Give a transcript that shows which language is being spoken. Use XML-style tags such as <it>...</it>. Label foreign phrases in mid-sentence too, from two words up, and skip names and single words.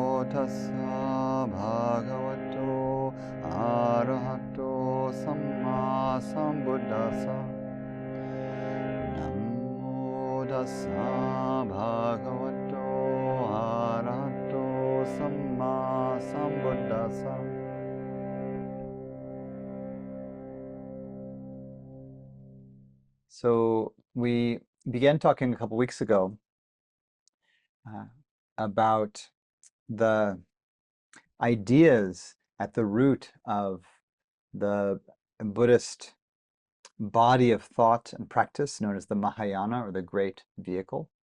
<pi>tassa bhagavato arahato samma sambuddhassa. Namo tassa bhagavato arahato samma sambuddhassa.</pi> <en>So we began talking a couple weeks ago about the ideas at the root of the Buddhist body of thought and practice known as the Mahāyāna, or the Great Vehicle.</en>